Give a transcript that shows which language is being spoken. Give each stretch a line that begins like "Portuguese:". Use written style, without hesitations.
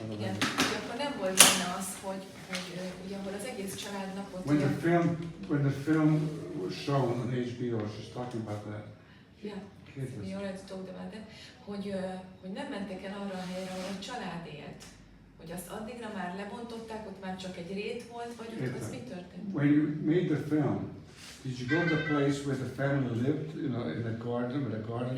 Hungarian: igen, hogy akkor nem volt benne az, hogy ugye ahol az egész családnapot...
English: When the film was shown on HBO, she's talking about that. Yeah, we already talked about that,
Hungarian: hogy nem mentek el arra a helyre, ahol a család élt. Hogy azt addigra már lebontották, ott már csak egy rét volt, vagy ott az mi történt?
English: When you made the film, did you go to the place where the family lived, you know, in the garden, where the garden was?